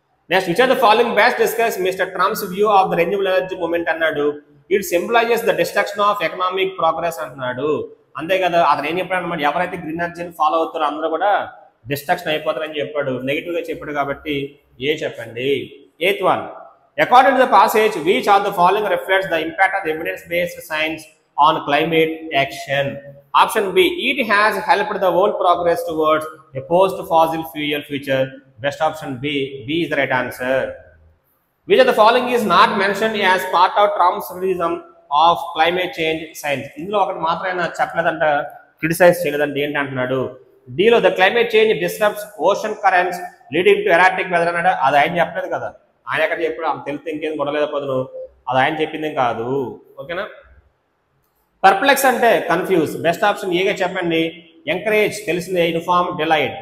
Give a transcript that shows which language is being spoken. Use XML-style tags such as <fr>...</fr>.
<en>Next, which are the following best discuss mister Trump's view of the renewable energy movement అన్నాడు. It symbolises the destruction of economic progress</en> <te>అంటున్నాడు. అంతే కదా, అతను ఏం చెప్పాడు అనమాట, ఎవరైతే గ్రీన్ ఎనర్జీని ఫాలో అవుతారో అందరూ కూడా డిస్ట్రక్షన్ అయిపోతారని చెప్పాడు, నెగిటివ్ గా చెప్పాడు. కాబట్టి ఏ చెప్పండి.</te> <en>8th one, according to the passage, which of the following reflects the impact of evidence based science on climate action? Option B, it has helped the world progress towards a post fossil fuel future. Best option B is the right answer. Which of the following is not mentioned as part of Trump's criticism of climate change science?</en> <te>ఇందులో ఒకటి మాత్రమే చెప్పలేదంట, criticise చేయలేదంటే ఏంటి అంటున్నాడు.</te> <en>డీలో the climate change disturbs ocean currents leading to erratic weather అన్నాడు.</en> <te>అది ఆయన చెప్పలేదు కదా, ఆయన ఎక్కడ చెప్పాడు, ఆమె తెలిస్తే ఇంకేం గొడవలేదు పదును, అది ఆయన చెప్పింది కాదు. ఓకేనా. పర్ప్లెక్స్ అంటే కన్ఫ్యూజ్. బెస్ట్ ఆప్షన్ ఏగా చెప్పండి. ఎంకరేజ్ తెలిసిందే. Uniform delight.</te>